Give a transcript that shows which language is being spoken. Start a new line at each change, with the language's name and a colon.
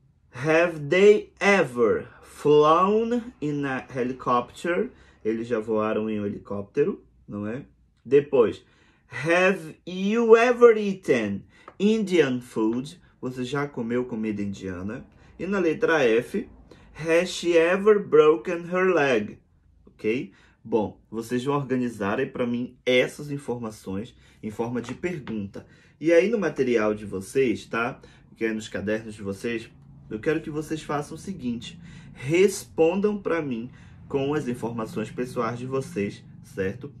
English: Have they ever flown in a helicopter?
Portuguese: Eles já voaram em um helicóptero, não é? Depois,
English: have you ever eaten Indian food?
Portuguese: Você já comeu comida indiana? E na letra F,
English: has she ever broken her leg?
Portuguese: Ok? Bom, vocês vão organizar aí para mim essas informações em forma de pergunta. E aí no material de vocês, tá? Que é nos cadernos de vocês, eu quero que vocês façam o seguinte: respondam para mim com as informações pessoais de vocês, certo?